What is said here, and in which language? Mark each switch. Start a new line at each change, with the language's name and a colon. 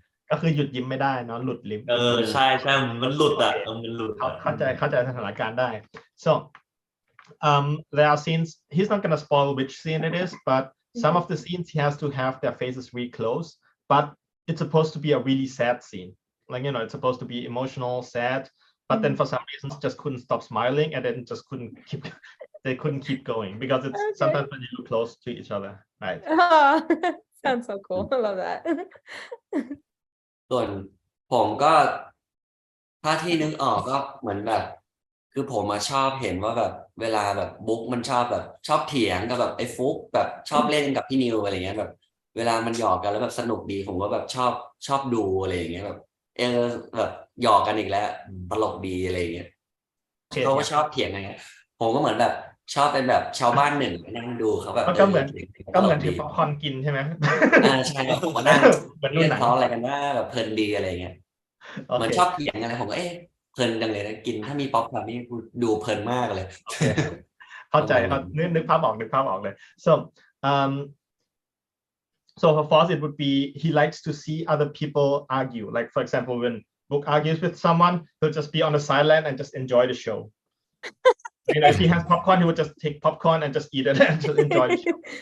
Thai: ก็คือหยุดยิ้มไม่ได้เนาะหลุดลิ้ม ใช่ใช่มันหลุดอ่ะมันหลุด เข้าใจสถานการณ์ได้
English: so there are scenes he's not gonna spoil which scene it is but some of the scenes he has to have their faces really close but it's supposed to be a really sad scene like it's supposed to be emotional sad but then for some reasons just couldn't stop smiling and then just they couldn't keep going because it's sometimes when you look close to each other right sounds so cool I love that
Thai: ส่วนผมก็ถ้าที่นึกออกก็เหมือนแบบ คือผมมาชอบเห็นว่าแบบเวลาแบบบุ๊กมันชอบแบบชอบเถียงกับแบบไอ้ฟุกแบบชอบเล่นกับพี่นิวอะไรเงี้ยแบบเวลามันหยอกกันแล้วแบบสนุกดีผมก็แบบชอบดูอะไรอย่างเงี้ยแบบแบบหยอกกันอีกแล้วตลกดีอะไรอย่างเงี้ยเขาก็ชอบเถียงไงผมก็เหมือนแบบชอบเป็นแบบชาวบ้านหนึ่งไปนั่งดูเขาแบบ ก็เหมือนถือป๊อปคอร์นกินใช่ไหม ใช่ผมมานั่ง เหมือนดู เล่น หนัง เขาอะไรกันว่าแบบเพลินดีอะไรเงี้ยเหมือนชอบเถียงอะไรผมก็เพลินจังเลยนะกินถ้ามีป๊อปคอร์นนี่ดูเพลินมากเลย เข้าใจนึกภาพออกเลย
English: so so for Foss it would be he likes to see other people argue like for example when Book argues with someone he'll just be on the sideline and just enjoy the show if he has popcorn he would just take popcorn and just eat it and just enjoy the show